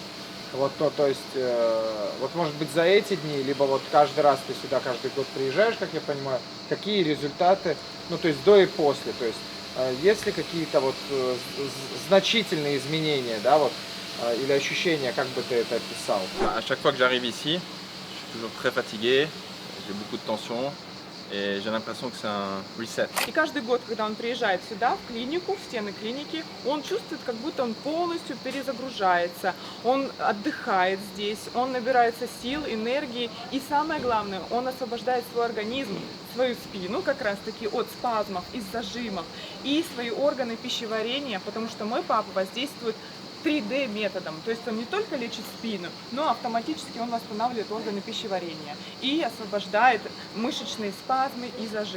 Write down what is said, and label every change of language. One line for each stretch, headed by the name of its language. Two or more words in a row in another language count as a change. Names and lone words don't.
Russian: Вот то есть, вот может быть за эти дни, либо вот каждый раз ты сюда каждый год приезжаешь, как я понимаю, какие результаты, ну то есть до и после, то есть есть ли какие-то вот значительные изменения, да, вот, или ощущения, как бы ты это описал?
French: À chaque fois que j'arrive ici, je suis toujours très fatigué, j'ai beaucoup de tension et j'ai l'impression que c'est un reset.
Russian: И каждый год, когда он приезжает сюда, в клинику, в стены клиники, он чувствует, как будто он полностью перезагружается, он отдыхает здесь, он набирается сил, энергии, и самое главное, он освобождает свой организм, свою спину как раз таки от спазмов и зажимов, и свои органы пищеварения, потому что мой папа воздействует 3D методом, то есть он не только лечит спину, но автоматически он восстанавливает органы пищеварения и освобождает мышечные спазмы и зажимы.